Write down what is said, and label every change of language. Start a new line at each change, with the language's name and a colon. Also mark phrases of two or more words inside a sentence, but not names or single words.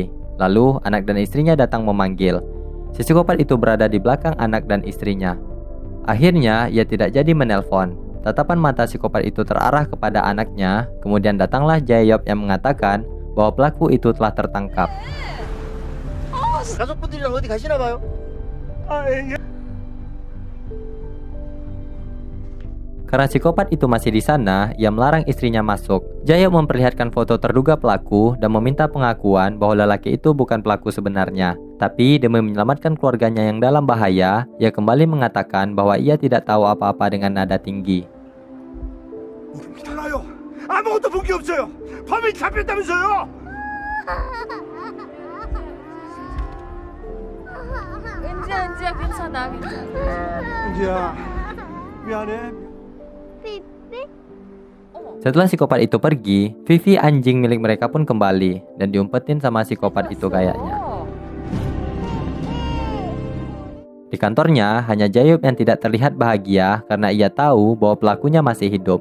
Indonesian: Lalu, anak dan istrinya datang memanggil. Si psikopat itu berada di belakang anak dan istrinya. Akhirnya, ia tidak jadi menelpon. Tatapan mata psikopat itu terarah kepada anaknya. Kemudian datanglah Jayob yang mengatakan bahwa pelaku itu telah tertangkap.
Korean: 가족분들이랑 어디 가시나 봐요?
Indonesian: Karena psikopat itu masih di sana, ia melarang istrinya masuk. Jayob memperlihatkan foto terduga pelaku dan meminta pengakuan bahwa lelaki itu bukan pelaku sebenarnya. Tapi demi menyelamatkan keluarganya yang dalam bahaya, ia kembali mengatakan bahwa ia tidak tahu apa-apa dengan nada tinggi.
Korean: 몰라요. 아무것도 본 게 없어요. 범인 잡혔다면서요? 은지야 괜찮아. 은지야 미안해. 삐삐?
Indonesian: Setelah psikopat itu pergi, Vivi anjing milik mereka pun kembali dan diumpetin sama psikopat itu kayaknya. Di kantornya, hanya Jayob yang tidak terlihat bahagia karena ia tahu bahwa pelakunya masih hidup.